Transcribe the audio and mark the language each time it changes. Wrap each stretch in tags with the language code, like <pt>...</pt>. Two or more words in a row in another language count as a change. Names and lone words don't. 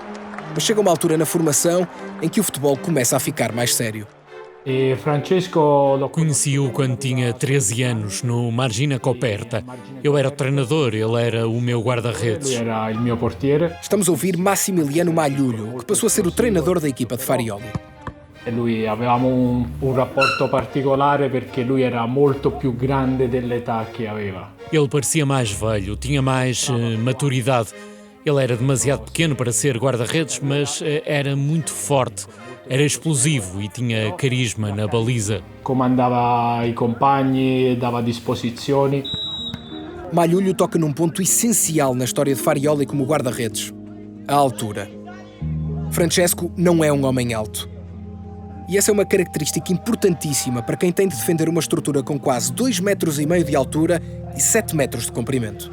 <pt>Mas chega uma altura na formação em que o futebol começa a ficar mais sério. Conheci-o quando tinha 13 anos, no Margine Coperta. Eu era o treinador, ele era o meu guarda-redes. Estamos a ouvir Massimiliano Magliulo, que passou a ser o treinador da equipa de Farioli.</pt> <it>Lui avevamo un rapporto particolare perché lui era molto più grande dell'età che aveva.</it> <pt>Ele parecia mais velho, tinha mais maturidade. Ele era demasiado pequeno para ser guarda-redes, mas era muito forte. Era explosivo e tinha carisma na baliza.</pt> <it>Comandava i compagni, dava disposizioni.</it> <pt>Malhoulho toca num ponto essencial na história de Farioli como guarda-redes: a altura. Francesco não é um homem alto. E essa é uma característica importantíssima para quem tem de defender uma estrutura com quase 2,5 metros de altura e 7 metros de comprimento.</pt>